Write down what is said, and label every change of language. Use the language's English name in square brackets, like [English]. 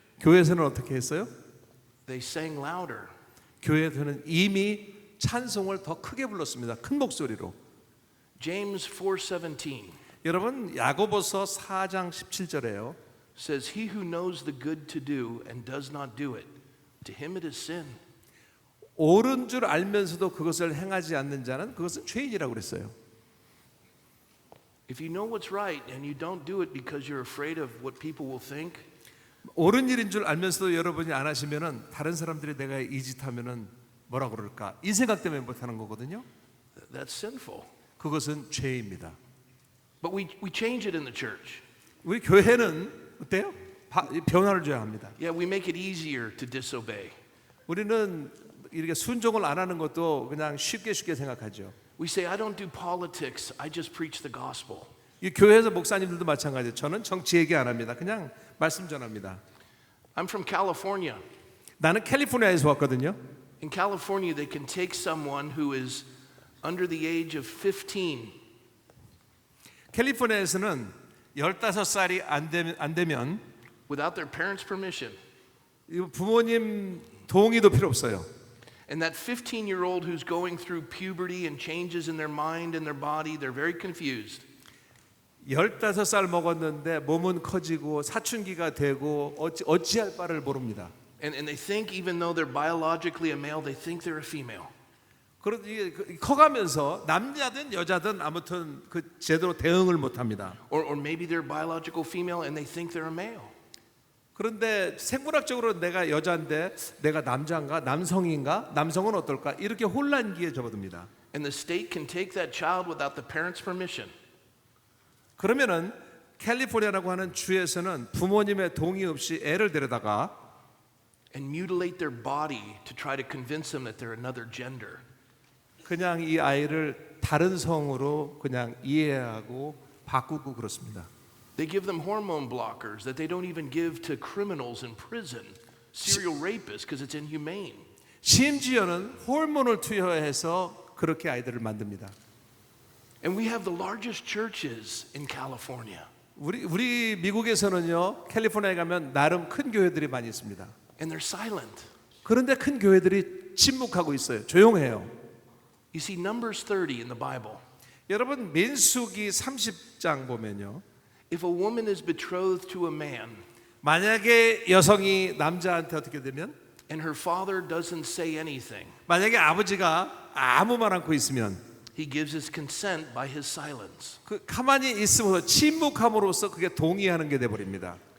[Korean] 교회에서는 어떻게 했어요? [English] They sang louder. [Korean] 교회에서는 이미 찬송을 더 크게 불렀습니다. 큰 목소리로. [English] James 4:17 [Korean] 여러분 야고보서 4장 17절에요. [English] says, "He who knows the good to do and does not do it, to him it is sin." [Korean] 옳은 줄 알면서도 그것을 행하지 않는 자는 그것은 죄인이라고 그랬어요. [English] If you know what's right and you don't do it because you're afraid of what people will think, [Korean] 옳은 일인 줄 알면서도 여러분이 안 하시면은 다른 사람들이 내가 이 짓 하면은 뭐라 그럴까? 이 생각 때문에 못 하는 거거든요. [English] that's sinful. [Korean] 그것은 죄입니다. [English] But we change it in the church. [Korean] 우리 교회는 어때요? 변화를 줘야 합니다. [English] Yeah, we make it easier to disobey. [Korean] 우리는 이렇게 순종을 안 하는 것도 그냥 쉽게 생각하죠. [English] We say, I don't do politics, I just preach the gospel. [Korean] 이 교회에서 목사님들도 마찬가지예요. 저는 정치 얘기 안 합니다. 그냥 말씀 전합니다. [English] I'm from California. [Korean] 나는 캘리포니아에서 왔거든요. [English] In California, they can take someone who is under the age of 15 [Korean] 캘리포니아에서는 15살이 안 되면 [English] without their parents' permission. [Korean] 부모님 동의도 필요 없어요. [English] And that 15-year-old who's going through puberty and changes in their mind and their body, they're very confused. [Korean] 15살 먹었는데 몸은 커지고 사춘기가 되고 어찌할 바를 모릅니다. [English] And they think, even though they're biologically a male, they think they're a female. [Korean] 그런데 커가면서 남자든 여자든 아무튼 그 제대로 대응을 못합니다. [English] Or maybe they're biological female and they think they're a male. [Korean] 그런데 생물학적으로 내가 여자인데 내가 남자인가 남성인가 남성은 어떨까 이렇게 혼란기에 접어듭니다. [English] And the state can take that child without the parents' permission. [Korean] 그러면은 캘리포니아라고 하는 주에서는 부모님의 동의 없이 애를 데려다가 [English] And mutilate their body to try to convince them that they're another gender. [Korean] 그냥 이 아이를 다른 성으로 그냥 이해하고 바꾸고 그렇습니다. [English] They give them hormone blockers that they don't even give to criminals in prison, serial rapists, because it's inhumane. [Korean] 심지어는 호르몬을 투여해서 그렇게 아이들을 만듭니다. [English] And we have the largest churches in California. [Korean] 우리 미국에서는요 캘리포니아에 가면 나름 큰 교회들이 많이 있습니다. [English] And they're silent. [Korean] 그런데 큰 교회들이 침묵하고 있어요. 조용해요. [English] You see, Numbers 30 in the Bible. [Korean] 여러분 민수기 30장 보면요. [English] If a woman is betrothed to a man [Korean] 만약에 여성이 남자한테 어떻게 되면 [English] and her father doesn't say anything, [Korean] 만약에 아버지가 아무 말 않고 있으면 [English] he gives his consent by his silence. [Korean] 그 가만히 있으면서 침묵함으로써 그게 동의하는 게 돼 버립니다.